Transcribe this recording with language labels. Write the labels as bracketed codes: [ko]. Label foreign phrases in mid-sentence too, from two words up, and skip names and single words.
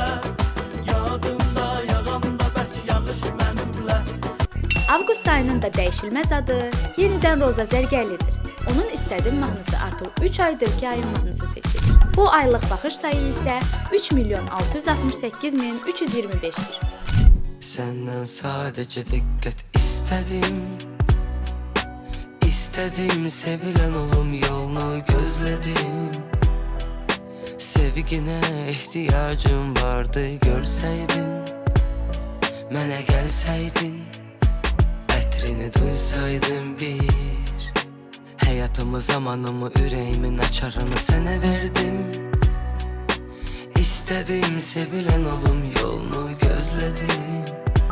[az] Yadımda yağanda bərk yağış mənimlə. Avqust ayının da dəyişilməz adı yenidən Roza Zərgərlidir. Onun istədim mahnısı artıq 3 aydır ki, ayın mahnısı seçilir. Bu aylıq baxış sayı isə 3.668.325-dir. [tr] Senden sadece dikkat istedim. İstedim sevilen olum yolunu gözledim. Sevgine ihtiyacım vardı görseydin. [az] Mənə gəlsəydin, ətrini duysaydın bir. Həyatımı, zamanımı, ürəyimin açarını sənə verdim. [tr] İstədim sevilen olum yolunu gözledim.